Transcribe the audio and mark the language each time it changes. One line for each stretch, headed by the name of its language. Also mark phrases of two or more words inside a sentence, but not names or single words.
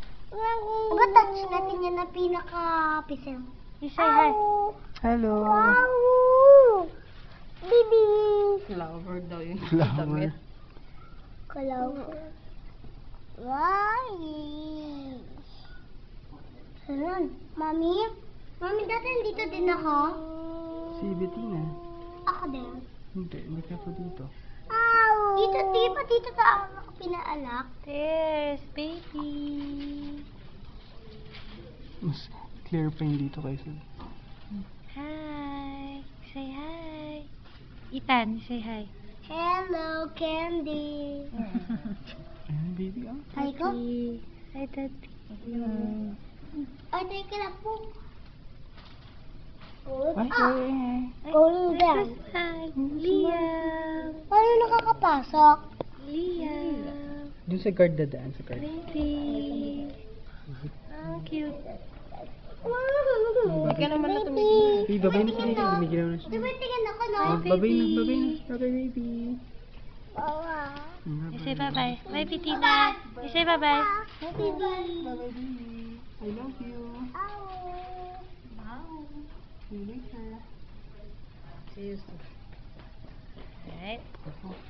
Filipino: Diba touch natin yan na pinaka-pisel?
English: You say hi. Hello. Wow! Bibi!
Filipino: Flower daw yun. Flower. Kalaw. Why? Saan? Mami? Mami, dati nandito din ako. Si Bettina. Ako din. Hindi ka po dito. Dito, di ba dito sa ako pinaalak?
English: There's baby.
Filipino: Mas clear pa yung dito kaysa.
English: Hi. Say hi. Ethan, say hi. Hello, Candy.
Filipino: Ayan, baby, ah. Hi ko?
English: Hi, Daddy.
Filipino: Ay, teka lang po. Ay, ay.
English: Golden bell. Hi, Liam.
Filipino: Paano nakakapasok? Liam. Doon sa guard dadaan, sa guard.
English: Baby. Oh, cute.
Filipino: Hindi ka naman na tumitingin. Hey, babay na sila. Tumigil na siya. Tumitingin ako, no? Oh, babay na, babay na. Babay, baby. Bawa.
English: You say bye-bye. Bye, Bettina. You say bye-bye. Happy birthday. Bye, baby. I love you. Ow. See you later. See you soon. Alright.